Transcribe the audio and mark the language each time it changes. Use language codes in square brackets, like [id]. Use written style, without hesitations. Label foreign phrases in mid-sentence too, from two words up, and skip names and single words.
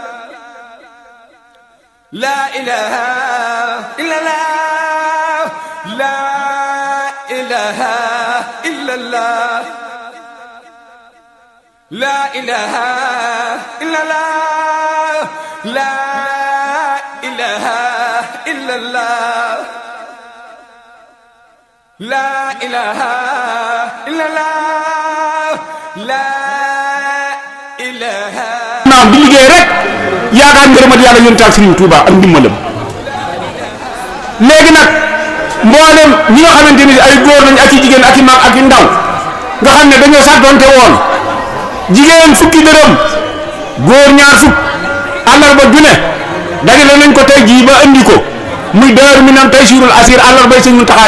[ar] لا إله إلا الله لا إله إلا الله لا إله إلا الله لا إله إلا الله لا إله إلا الله لا إله [wo] naam di liggéey rek yaakaar ngërëmat yàlla yonent ak Serigne Touba ak ndimbalam léegi nag mboolem ñi nga xamante ni ay góor lañ ak i jigéen ak i mag ak i ndaw nga xam ne dañoo sàttoonte woon jigéen fukki dërëm góor ñaar fukk àllarba ju ne dajale nañ ko tey jii ba andi ko muy Daaru Minam Taysirul Asir àllarbay Sëñ Muntaxa